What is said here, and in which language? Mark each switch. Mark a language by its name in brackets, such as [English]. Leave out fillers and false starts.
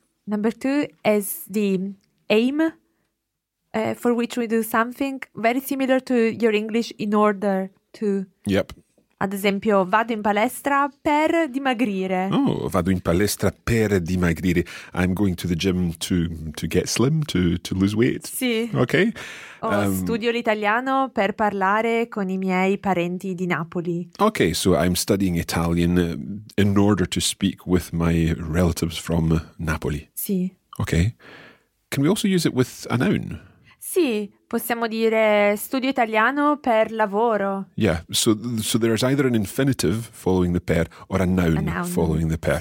[English] Number two is the aim for which we do something very similar to your English in order to. Yep. [Italian] Ad esempio, vado in palestra per dimagrire. Oh, vado in palestra per dimagrire. [English] I'm going to the gym to get slim, to lose weight. [Italian] Sì. [English] Okay. [Italian] Studio l'italiano per parlare con I miei parenti di Napoli. [English] Okay, so I'm studying Italian in order to speak with my relatives from Napoli. [Italian] Sì. [English] Okay. Can we also use it with a noun? [Italian] Sì, possiamo dire studio italiano per lavoro. [English] Yeah, so there is either an infinitive following the per or a noun following the per.